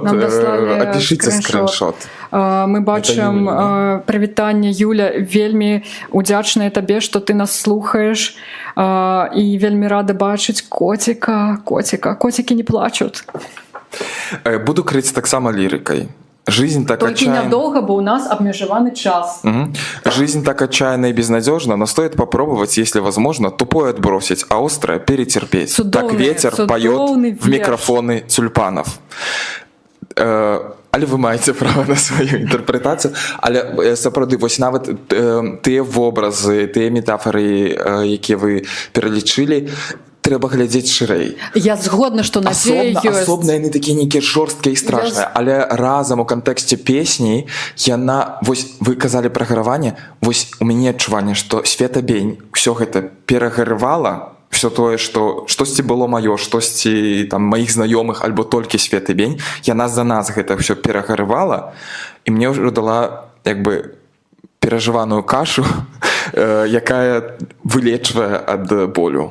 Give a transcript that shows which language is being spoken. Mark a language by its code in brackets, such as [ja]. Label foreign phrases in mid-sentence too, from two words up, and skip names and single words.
[ru] Опишите скриншот. [be] Мы бачым прывітанне Юля, вельмі удзячная табе, што ты нас слухаеш і вельмі рада бачыць коціка. Коцікі не плачуць. Буду крыць таксама лірыкай. [ru] Жизнь так Только отчаянна. [be] нядолго, бо у нас обмежеванный час. [ru] Жизнь так отчаянна и безнадежна, но стоит попробовать, если возможно, тупое отбросить, а острое перетерпеть. Так ветер поет в микрофоны тюльпанов. [be] Але вы маеце права на сваю інтэрпрэтацыю, але сапраўды вось нават тыя вобразы, тыя метафоры, якія вы пералічылі, трэба глядзець шырэй. Я згодна, што надзея ёсць. Асобна яны такія нейкія жорсткія і страшныя, але разам у кантэксце песні яна, вось вы казалі пра гараванне, вось у мяне адчуванне, што Светабень ўсё гэта перагарывала, все тое, што штосьці было маё, штосьці там маіх знаёмых альбо толькі Светабень, яна за нас гэта ўсё перагарывала, і мне ўжо дала як бы перажываную кашу, якая вылечвае ад болю.